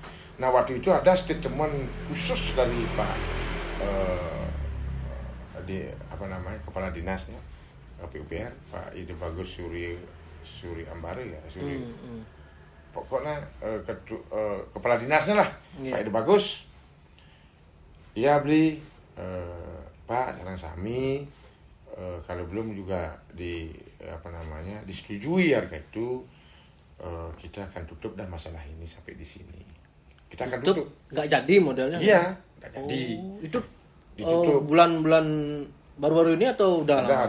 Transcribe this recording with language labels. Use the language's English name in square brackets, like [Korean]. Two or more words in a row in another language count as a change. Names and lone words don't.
[Indonesian] Nah waktu itu ada statement khusus dari Pak eh, di apa namanya kepala dinasnya PUPR Pak Ide Bagus Suri Ambare ya Suri. Pokoknya kepala dinasnya lah Pak Ide Bagus. Dia beli Pak sarang sami kalau belum juga disetujui harga itu kita akan tutup dah masalah ini sampai di sini. Kita akan tutup. Nggak jadi modelnya? Iya, nggak jadi. Itu Ditutup. bulan-bulan baru-baru ini atau udah lama?